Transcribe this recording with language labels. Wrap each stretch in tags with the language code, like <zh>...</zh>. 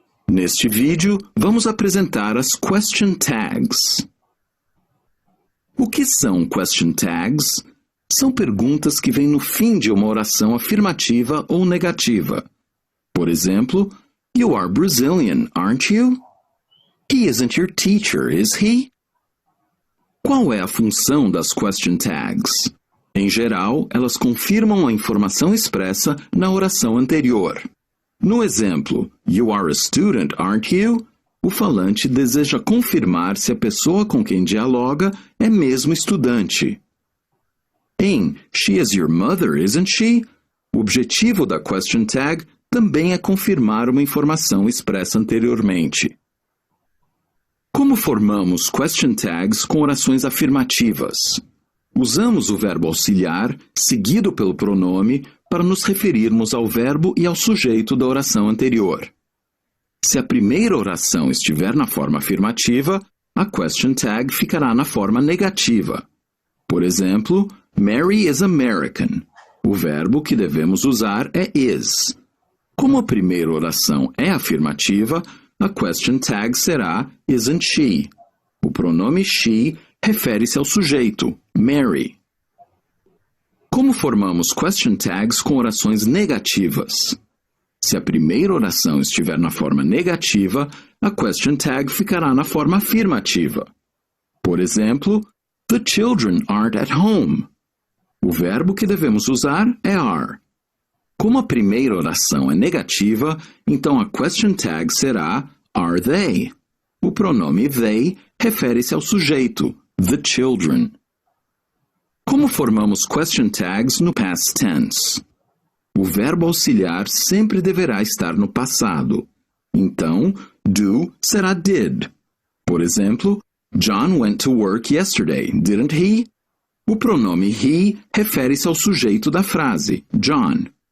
<pt>Neste vídeo, vamos apresentar as question tags. O que são question tags? São perguntas que vêm no fim de uma oração afirmativa ou negativa. Por exemplo,</pt> <en>you are Brazilian, aren't you? He isn't your teacher, is he?</en> <pt>Qual é a função das question tags? Em geral, elas confirmam a informação expressa na oração anterior. No exemplo,</pt> <en>you are a student, aren't you?</en> <pt>o falante deseja confirmar se a pessoa com quem dialoga é mesmo estudante.</pt> <en>Em She is your mother, isn't she?</en> <pt>O objetivo da question tag também é confirmar uma informação expressa anteriormente. Como formamos question tags com orações afirmativas? Usamos o verbo auxiliar, seguido pelo pronome, para nos referirmos ao verbo e ao sujeito da oração anterior. Se a primeira oração estiver na forma afirmativa, a question tag ficará na forma negativa. Por exemplo,</pt> <en>Mary is American.</en> <pt>O verbo que devemos usar é is. Como a primeira oração é afirmativa, a question tag será</pt> <en>isn't she.</en> <pt>O pronome she refere-se ao sujeito, Mary. Como formamos question tags com orações negativas? Se a primeira oração estiver na forma negativa, a question tag ficará na forma afirmativa. Por exemplo,</pt> <en>the children aren't at home.</en> <pt>O verbo que devemos usar é are. Como a primeira oração é negativa, então a question tag será</pt> <en>are they.</en> <pt>O pronome they refere-se ao sujeito,</pt> <en>the children.</en> <pt>Como formamos question tags no past tense? O verbo auxiliar sempre deverá estar no passado. Então, do será did. Por exemplo,</pt> <en>John went to work yesterday, didn't he?</en> <pt>O pronome he refere-se ao sujeito da frase, John.</pt>